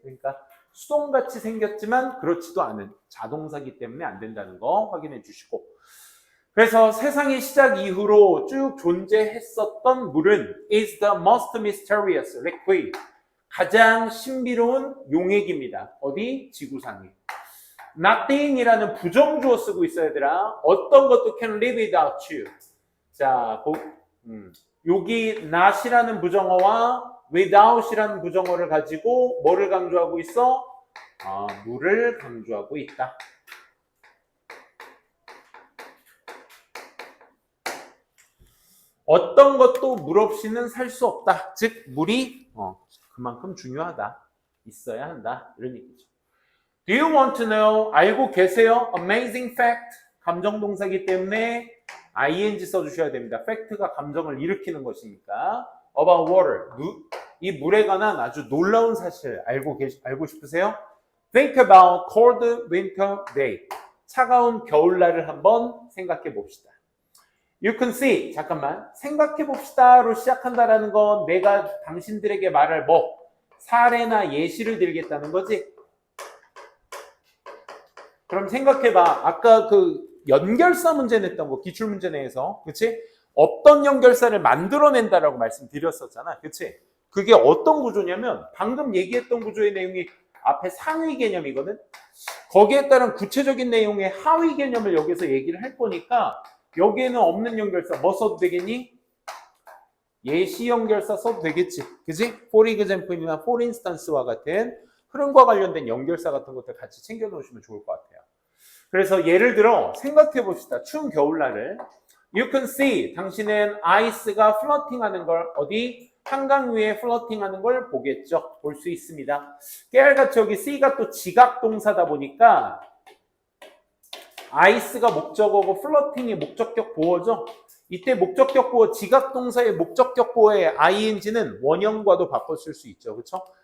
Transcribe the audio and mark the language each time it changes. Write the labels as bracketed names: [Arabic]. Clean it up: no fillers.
[Korean] 그러니까 수동같이 생겼지만 그렇지도 않은 자동사기 때문에 안 된다는 거 확인해 주시고 그래서 세상의 시작 이후로 쭉 존재했었던 물은 [English] is the most mysterious liquid. [Korean] 가장 신비로운 용액입니다. 어디? 지구상에. nothing이라는 부정주어 쓰고 있어야 되라. 어떤 것도 [English] can live without you. [Korean] 자, 여기 not이라는 부정어와 without이라는 부정어를 가지고 뭐를 강조하고 있어? 물을 강조하고 있다. 어떤 것도 물 없이는 살 수 없다. 즉 물이 그만큼 중요하다. 있어야 한다. 이런 얘기죠. [English] Do you want to know? [Korean] 알고 계세요? [English] Amazing fact. [Korean] 감정동사기 때문에 ing 써주셔야 됩니다. fact가 감정을 일으키는 것이니까. [English] About water. [Korean] 이 물에 관한 아주 놀라운 사실 알고 싶으세요? [English] Think about cold winter day. [Korean] 차가운 겨울날을 한번 생각해 봅시다. [English] You can see. [Korean] 잠깐만. 생각해 봅시다로 시작한다라는 건 내가 당신들에게 말할 사례나 예시를 들겠다는 거지. 그럼 생각해봐. 아까 그 연결사 문제 냈던 거 기출문제 내에서 그치? 없던 연결사를 만들어낸다라고 말씀드렸었잖아. 그치? 그게 어떤 구조냐면 방금 얘기했던 구조의 내용이 앞에 상위 개념이거든. 거기에 따른 구체적인 내용의 하위 개념을 여기서 얘기를 할 거니까 여기에는 없는 연결사 뭐 써도 되겠니? 예시 연결사 써도 되겠지. 그지? [English] for example [Korean] 이나 [English] for instance [Korean] 와 같은 흐름과 관련된 연결사 같은 것들 같이 챙겨 놓으시면 좋을 것 같아요. 그래서 예를 들어 생각해 봅시다. 추운 겨울날을 [English] You can see. [Korean] 당신은 아이스가 플러팅 하는 걸 어디? 한강 위에 플러팅 하는 걸 보겠죠. 볼 수 있습니다. 깨알같이 여기 C가 또 지각 동사다 보니까 아이스가 목적어고 플러팅이 목적격 보어죠. 이때 목적격 보어 지각 동사의 목적격 보어의 ing는 원형과도 바꿔 쓸 수 있죠. 그렇죠?